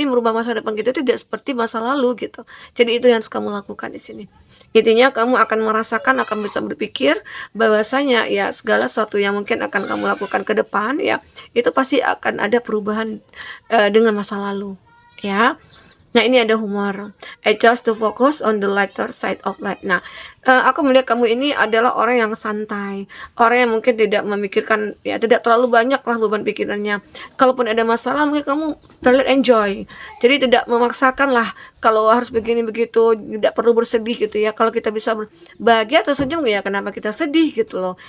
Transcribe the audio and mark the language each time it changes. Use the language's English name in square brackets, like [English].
[Indonesian] Jadi merubah masa depan kita tidak seperti masa lalu gitu. Jadi itu yang harus kamu lakukan di sini. Intinya kamu akan merasakan, akan bisa berpikir bahwasanya ya segala sesuatu yang mungkin akan kamu lakukan ke depan ya, itu pasti akan ada perubahan dengan masa lalu ya. Nah, ini ada humor. [English] Adjust to focus on the lighter side of life. [Indonesian] Nah, aku melihat kamu ini adalah orang yang santai, orang yang mungkin tidak memikirkan, ya tidak terlalu banyak lah beban pikirannya. Kalaupun ada masalah, mungkin kamu terlihat enjoy. Jadi tidak memaksakan lah kalau harus begini begitu, tidak perlu bersedih gitu ya. Kalau kita bisa bahagia atau senyum ya, kenapa kita sedih gitu loh.